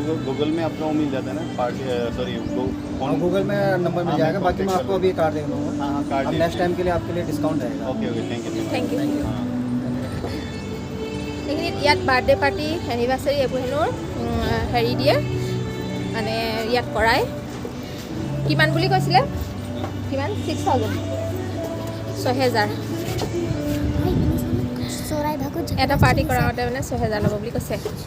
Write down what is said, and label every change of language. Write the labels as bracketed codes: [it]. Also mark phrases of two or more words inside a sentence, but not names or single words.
[hi] गूगल में आपका वो मिल जाता है ना [en] party sorry [hi] गूगल में नंबर मिल जाएगा बाकी मैं आपको अभी कार्ड दे दूँगा हाँ हाँ अब कार्ड [en] next time [hi] के लिए आपके लिए डिस्काउंट रहेगा [en] okay okay thank you thank you [as] এইখিনিত ইয়াত [en] birthday party anniversary [as] এইবোৰ হেনো হেৰি দিয়ে মানে ইয়াত কৰাই কিমান বুলি কৈছিলে কিমান 6,000 6,000 এটা পাৰ্টি কৰাওঁতে মানে 6,000 ল'ব বুলি কৈছে